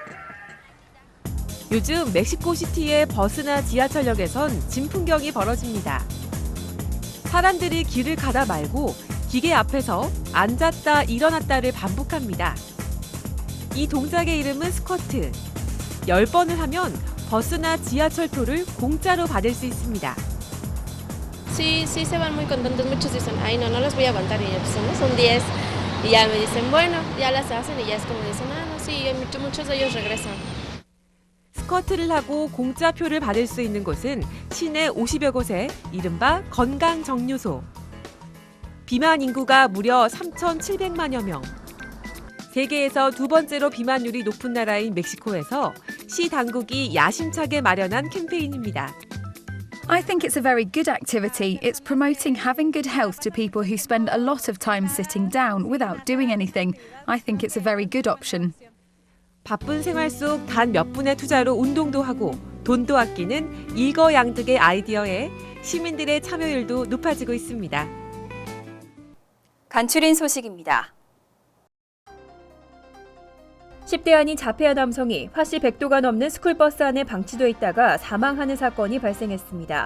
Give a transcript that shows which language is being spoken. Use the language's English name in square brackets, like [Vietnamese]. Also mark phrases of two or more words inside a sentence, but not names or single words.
[Korean] 요즘 멕시코시티의 버스나 지하철역에선 진풍경이 벌어집니다. 사람들이 길을 가다 말고 기계 앞에서 앉았다 일어났다를 반복합니다. 이 동작의 이름은 스쿼트. 10번을 하면 버스나 지하철표를 공짜로 받을 수 있습니다. [Spanish] Sí, sí se van muy contentos, muchos dicen, ay no, no los voy a aguantar y pues son 10 y ya me dicen, bueno, ya las hacen y ya es como dicen, ah no, sí, muchos de ellos regresan. [Korean] 스쿼트를 하고 공짜표를 받을 수 있는 곳은 시내 50여 곳에 이른바 건강정류소. 비만 인구가 무려 3,700만여 명. 세계에서 두 번째로 비만율이 높은 나라인 멕시코에서 시 당국이 야심차게 마련한 캠페인입니다. [English] I think it's a very good activity. It's promoting having good health to people who spend a lot of time sitting down without doing anything. I think it's a very good option. [Korean] 바쁜 생활 속 단 몇 분의 투자로 운동도 하고 돈도 아끼는 일거양득의 아이디어에 시민들의 참여율도 높아지고 있습니다. 간추린 소식입니다. 10대 아닌 자폐아 남성이 화씨 100도가 넘는 스쿨버스 안에 방치돼 있다가 사망하는 사건이 발생했습니다.